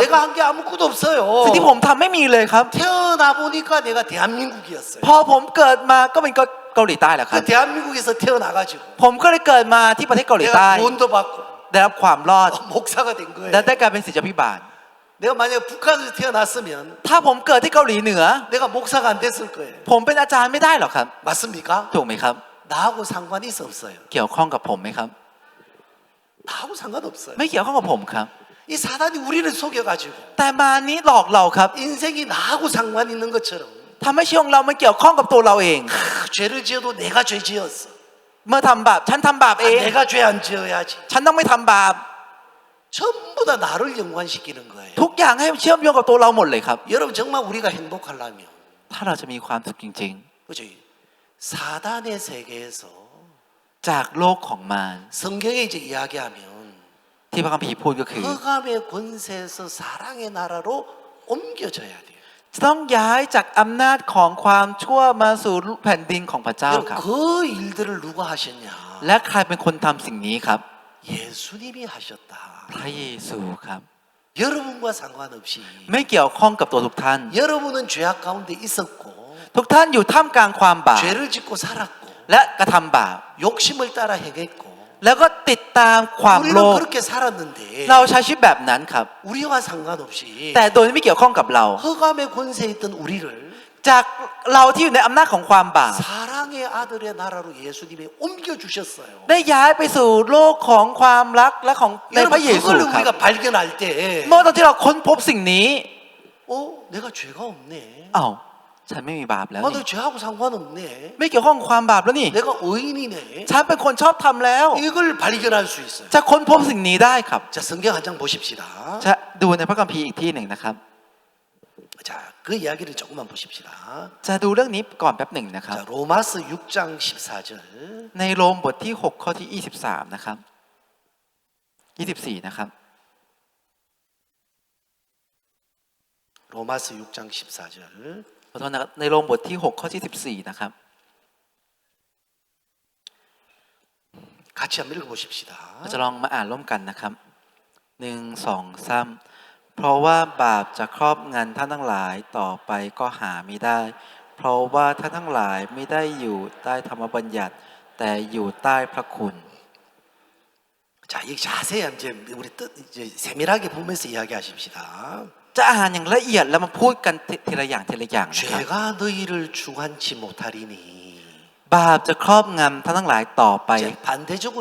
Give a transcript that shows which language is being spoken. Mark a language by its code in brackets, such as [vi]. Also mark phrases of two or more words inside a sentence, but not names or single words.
[ko] 내가 한 게 아무것도 없어요. [th] สิ่งที่ผมทำไม่มีเลยครับ [ko] 태어나 보니까 내가 대한민국이었어요. [th] พอผมเกิดมาก็เป็นเกาหลีใต้แหละครับ [ko] 그 대한민국에서 태어나가지고 [th] ผมก็เลยเกิดมาที่ประเทศเกาหลีใต้ [ko] 내가 구원도 받고 [th] ได้รับความรอด [ko] 목사가 된 거예요. [th] และได้กลายเป็นศิษยาภิบาล [ko] 내가 만약에 북한에서 태어났으면 [th] ถ้าผมเกิดที่เกาหลีเหนือ [ko] 내가 목사가 안 됐을 거예요. [th] ผมเป็นอาจารย์ไม่ได้หรอกครับ [ko] 맞습니까? [th] ถูกไหมครับ [ko] 나하고 상관이 있어 없어요. [th] เกี่ยวข้องกับผมไหมครับ [ko] 나하고 상관없어요. [th] ไม่เกี่ยวข้องกับผมครับ [ko] 이 사단이 우리를 속여가지고 [th] แต่มานี้หลอกเราครับ [ko] 인생이 나하고 상관 있는 것처럼 [th] ทำให้ชีวิตของเรามันเกี่ยวข้องกับตัวเราเอง [ko] 죄를 지어도 내가 죄 지었어. [th] เมื่อทำบาปฉันทำบาป [ko] 아, [th] เอง [ko] 내가 죄 안 지어야지. [th] ฉันต้องไม่ทำบาป [ko] 전부 다 나를 연관시키는 거예요. [th] ทุกอย่างให้เชื่อมโยงกับตัวเราหมดเลยครับ [ko] 여러분 정말 우리가 행복하려면 [th] ถ้าเราจะมีความสุขจริง [ko] 그죠? 사단의 세계에서 [th] ๆ จากโลกของมาร [ko] 성경에 이제 이야기하면 [th] ที่พระคัมภีร์พูดก็คือ [ko] 흑암의 권세에서 사랑의 나라로 옮겨져야 돼요. [th] จะต้องย้ายจากอำนาจของความชั่วมาสู่แผ่นดินของพระเจ้า [ko] 여러분 [th] ครับ [ko] 그 일들을 누가 하셨냐? [th] และใครเป็นคนทำสิ่งนี้ครับ [ko] 예수님이 하셨다. [th] พระเยซูครับ [ko] 여러분과 상관없이 [th] ไม่เกี่ยวข้องกับตัวทุกท่าน [ko] 여러분은 죄악 가운데 있었고 [th] ทุกท่านอยู่ท่ามกลางความบาป [ko] 죄를 짓고 살았고 [th] และกระทำบาป [ko] 욕심을 따라 행했고 [th] แล้วก็ติดตามความโล [ko] 우리는 [th] ภ [ko] 그렇게 살았는데 [th] เราใช้ชีวิตแบบนั้นครับ [ko] 우리와 상관없이 [th] แต่โดยไม่เกี่ยวข้องกับเรา [ko] 흑암의 권세에 있던 우리를 [th] จากเราที่อยู่ในอำนาจของความบาป [ko] 사랑의 아들의 나라로 예수님이 옮겨주셨어요. [th] ได้ย้ายไปสู่โลกของความรักและของในพ [ko] 여러분 [th] ระเยซู [ko] 그걸 [th] ครับ [ko] 우리가 발견할 때 [th] เมื่อตอนที่เราค้นพบสิ่งนี้ [ko] 내가 죄가 없네. [th] อ้าวฉันไม่มีบาปแล้ว [ko] 나 [th] นี่ [ko] 죄하고 상관없네. [th] ไม่เกี่ยวข้องกับความบาปแล้วนี่ [ko] 내가 의인이네. [th] ฉันเป็นคนชอบทำแล้ว [ko] 이걸 발견할 수 있어요. [th] จะค้นพบสิ่งนี้ได้ครับ [ko] 자, 성경 한 장 보십시다. [th] จะดูในพระคัมภีร์อีกที่หนึ่งนะครับ [ko] 자, 그 이야기를 조금만 보십시다. [th] จะดูเรื่องนี้ก่อนแป๊บหนึ่งนะครับ [ko] 자, 로마서 6장 14절. [th] ในโรมบทที่6ข้อที่23นะครับ24นะครับ [ko] 로마서 6장 14절. [th] ขอโทษนะครับในโรมบทที่6ข้อที่14นะครับ [ko] 같이 한번 읽어보십시다. [th] เราจะลองมาอ่านร่วมกันนะครับ1 2 3เพราะว่าบาปจะครอบงำท่านทั้งหลายต่อไปก็หาไม่ได้ เพราะว่าท่านทั้งหลายไม่ได้อยู่ใต้ธรรมบัญญัติ แต่อยู่ใต้พระคุณ [ko] 자, 이 자세히 이제 우리 뜻 이제 세밀하게 보면서 이야기하십시다. [th] จะอ่านอย่างละเอียดแล้วมาพูดกันทีละอย่างนะครับ [ko] 죄가 너희를 주관치 못하리니. [th] บาปจะครอบงำท่านทั้งหลายต่อไป [ko] 반대적으로